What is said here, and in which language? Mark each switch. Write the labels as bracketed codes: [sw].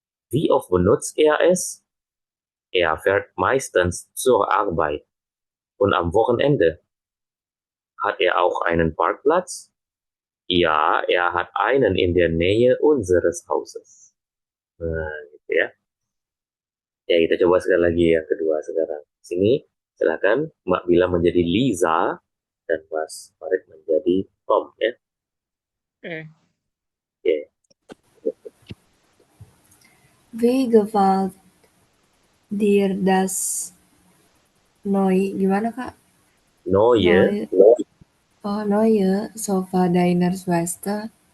[de] Wie oft benutzt er es? Er fährt meistens zur Arbeit. Und am Wochenende? Hat er auch einen Parkplatz? Ja, er hat einen in der Nähe unseres Hauses. [id] Nah, gitu ya. Ya, kita coba sekali lagi yang kedua sekarang. Sini, silakan Mbak Bila menjadi Liza dan Mas Farid menjadi Tom ya. Oke. [de] Wie gefällt dir das [id] gimana Kak? [de] Neue. Neue Sofa deiner Schwester.